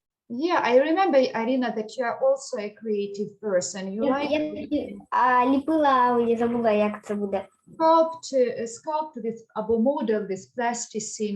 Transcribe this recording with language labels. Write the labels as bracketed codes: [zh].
[en] Yeah, I remember, Arina, that you are also a creative person. You like... [uk] Ліпила, я забула, як це буде. [en] sculpt with або model with plasticine.